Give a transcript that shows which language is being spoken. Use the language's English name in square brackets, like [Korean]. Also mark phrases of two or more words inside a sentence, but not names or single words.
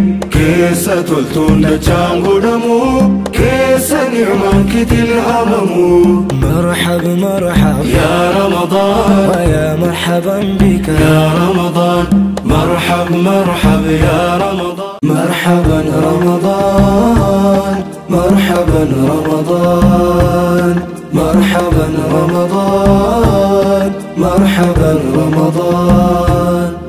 [Oromo] Keessa toltuun dachaan godhamu, keessa ni'maan kitil hamamu. [Arabic] مرحب، مرحب. يا رمضان. ويا مرحبا بك. يا رمضان. مرحب، مرحب، يا رمضان. مرحبا رمضان. مرحبا رمضان. مرحبا رمضان. مرحبا رمضان.